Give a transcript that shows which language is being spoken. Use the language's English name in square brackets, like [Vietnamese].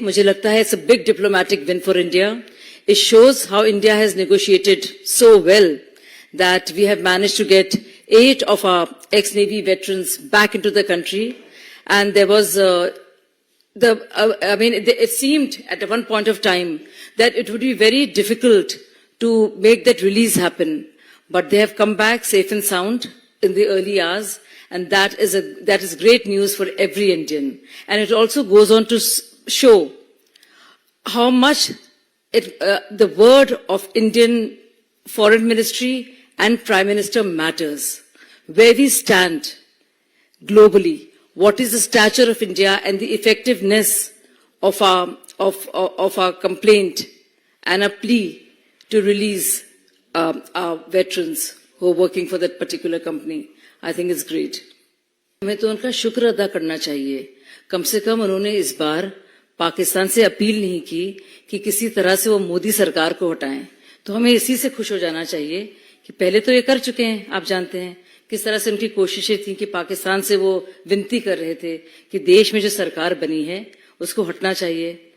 [Hindi] मुझे लगता है [English] It's a big diplomatic win for India. It shows how India has negotiated so well that we have managed to get 8 of our ex-Navy veterans back into the country. And there was it seemed at one point of time that it would be very difficult to make that release happen. But they have come back safe and sound in the early hours. And that is great news for every Indian. And it also goes on to show how much the word of Indian Foreign Ministry and Prime Minister matters. Where we stand globally, what is the stature of India and the effectiveness of our complaint and a plea to release our veterans who are working for that particular company. I think it's great. [Hindi] हमें तो उनका शुक्र अदा करना चाहिए। कम से कम उन्होंने इस बार पाकिस्तान से अपील नहीं की कि किसी तरह से वो मोदी सरकार को हटाएं। तो हमें इसी से खुश हो जाना चाहिए कि पहले तो ये कर चुके हैं। आप जानते हैं किस तरह से उनकी कोशिशें थी कि पाकिस्तान से वो विनती कर रहे थे कि देश में जो सरकार बनी है उसको हटना चाहिए।